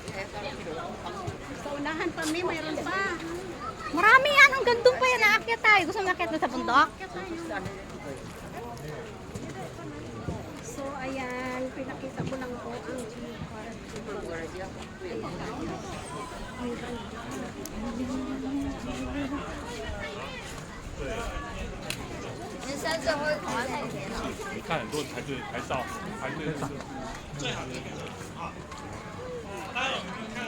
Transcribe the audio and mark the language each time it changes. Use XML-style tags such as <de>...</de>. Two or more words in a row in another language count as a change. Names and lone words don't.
<tl>Sa unahan pa, mayroon pa. Marami yan. Hanggang doon pa yan. Naakyat tayo. Gusto umakyat doon sa bundok? So, ayan, pinakita ko lang po ang</tl> <zh>你看很多人排队拍照，排队是最好的一个。大家有没有看？</zh>